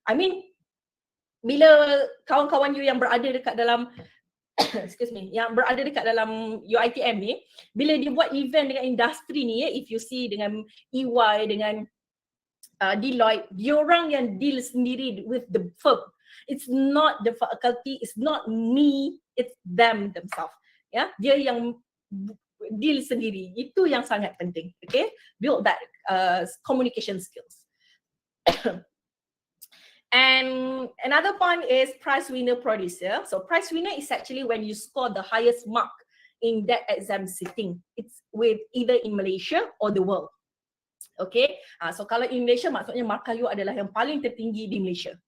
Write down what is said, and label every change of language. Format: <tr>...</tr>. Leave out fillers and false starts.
<en>I mean,</en> <ms>bila kawan-kawan you yang berada dekat dalam</ms> <en>excuse me,</en> <ms>yang berada dekat dalam UITM ni, bila dia buat event dengan industri ni,</ms> <en>if you see</en> <ms>dengan EY, dengan Deloitte, diorang yang deal sendiri</ms> <en>with the firm. It's not the faculty, it's not me, it's them themselves.</en> <ms>Ya, dia yang deal sendiri. Itu yang sangat penting.</ms> <en>Okay, build that communication skills. And another point is prize winner producer. So prize winner is actually when you score the highest mark in that exam sitting. It's with either in Malaysia or the world. Okay, so</en> <ms>kalau</ms> <en>in Malaysia</en> <ms>maksudnya markah you adalah yang paling tertinggi di Malaysia.</ms>